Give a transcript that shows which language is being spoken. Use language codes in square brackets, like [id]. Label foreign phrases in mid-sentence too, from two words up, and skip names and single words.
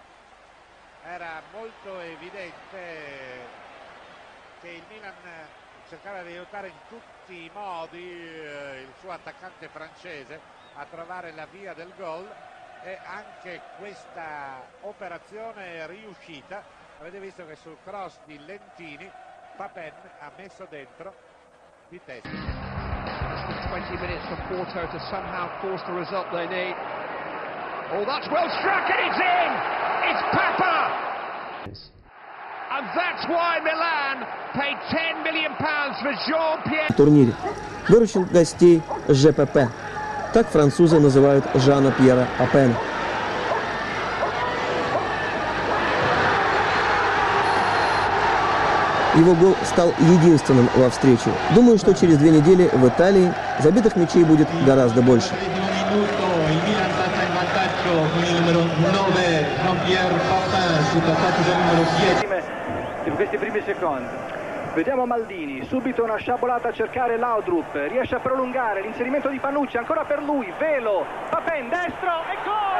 [it] Era molto evidente che il Milan cercava di aiutare in tutti i modi il suo attaccante francese a trovare la via del gol, e anche questa operazione è riuscita. Avete visto che sul cross di Lentini Papin ha messo dentro di testa. [en] 20 minutes for Porto to somehow force the result they need. Oh, that's well struck and it's in! It's Papa! And that's why Milan paid £10 million for Jean-Pierre. [ru] В турнире выручил гостей ЖПП. Так французы называют Жана Пьера Папена. Его гол стал единственным во встрече. Думаю, что через 2 недели в Италии забитых мячей будет гораздо больше. [it] In questi primi secondi vediamo Maldini, subito una sciabolata a cercare Laudrup, riesce a prolungare l'inserimento di Panucci, ancora per lui, Velo, Papin destro e gol!